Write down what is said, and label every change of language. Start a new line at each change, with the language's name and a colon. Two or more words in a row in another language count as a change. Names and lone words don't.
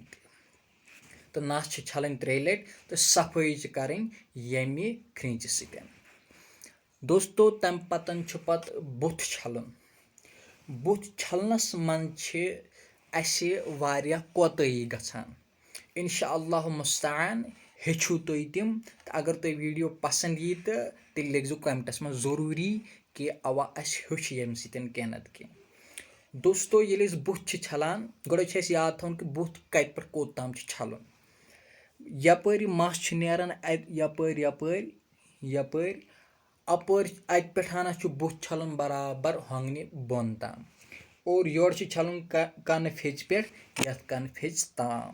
Kashmiri: तो नस छलन 3 लट तो सफाई करें यमे क्रिंच सतन। दोस्तों तम पतन पत बुथ छलन। बुथ छलनस मन वारिया कोताही गछान।
Arabic: إن شاء الله
Kashmiri: मुस्तान हेचु तुम तिम। अगर तुम वीडियो पसंद यी तो तेल
Urdu: لکھو کمنٹس میں ضروری
Kashmiri: कि अवा अस हेच यम सतन कह नत कह। दोस्तों ये बुथ छलान गोड़ याद थवन कि बुथ कत पे कोत ताम छलन यपर मस नेरान यपर यपर यपर अपर अत पे बुथ छलन बराबर होंगन बोन ताम और योर छलन कन फेच पे यथ कन फेच ताम।